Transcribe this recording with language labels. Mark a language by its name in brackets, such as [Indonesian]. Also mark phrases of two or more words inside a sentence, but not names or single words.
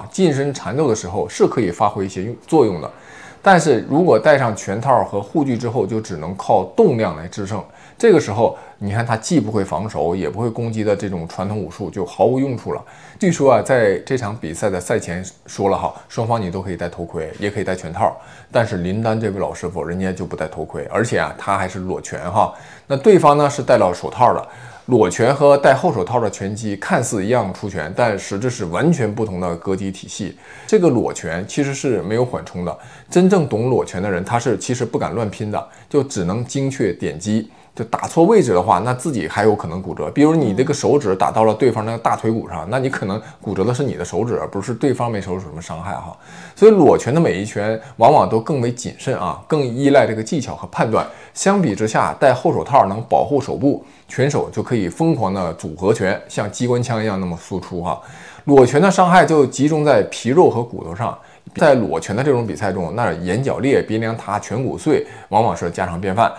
[Chinese] 近身纏鬥的時候是可以發揮一些作用的。但是如果戴上拳套和護具之後，就只能靠動量來制勝。這個時候，你看他既不會防守，也不會攻擊的這種傳統武術就毫無用處了。據說啊，在這場比賽的賽前說了哈，雙方你都可以戴頭盔，也可以戴拳套。但是林丹這位老師傅，人家就不戴頭盔，而且啊，他還是裸拳哈。那對方呢是戴了手套的。裸拳和戴后手套的拳击看似一樣出拳，但實質是完全不同的格擊體系。這個裸拳其實是沒有緩衝的，真正懂裸拳的人，他是其實不敢亂拼的，就只能精確點擊。就打錯位置的話，那自己還有可能骨折。比如你這個手指打到了對方那個大腿骨上，那你可能骨折的是你的手指，而不是對方沒受什麼傷害哈。所以裸拳的每一拳往往都更為謹慎啊，更依賴這個技巧和判斷。相比之下，戴後手套能保護手部，拳手就可以瘋狂的組合拳，像機關槍一樣那麼輸出哈。裸拳的傷害就集中在皮肉和骨頭上。在裸拳的這種比賽中，那眼角裂、鼻梁塌、颧骨碎，往往是家常便飯。